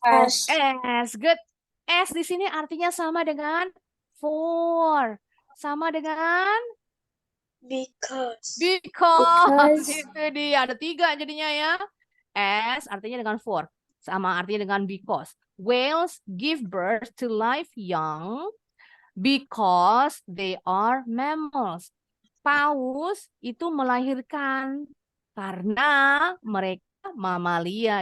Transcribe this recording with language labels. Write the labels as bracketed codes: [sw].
[en] S. as. Good. [id] As di sini artinya sama dengan for. Sama dengan [en] Because. because. Because. [id] Itu dia. Ada 3 jadinya ya. As artinya dengan for. Sama artinya dengan because. [en] Whales give birth to live young because they are mammals. [id] Paus itu melahirkan karena mereka mamalia.